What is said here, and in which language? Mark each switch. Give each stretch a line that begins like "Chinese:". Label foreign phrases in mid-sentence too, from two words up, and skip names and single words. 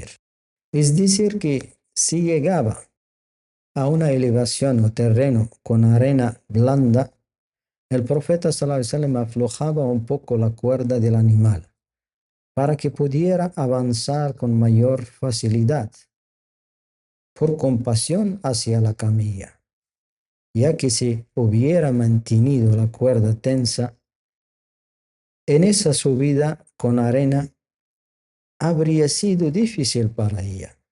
Spanish: Es decir, que si llegaba a una elevación o terreno con arena blanda, el profeta
Arabic: صلى الله عليه وسلم
Spanish: aflojaba un poco la cuerda del animal para que pudiera avanzar con mayor facilidad, por compasión hacia la camilla, ya que si hubiera mantenido la cuerda tensa, en esa subida con arena habría sido difícil para ella.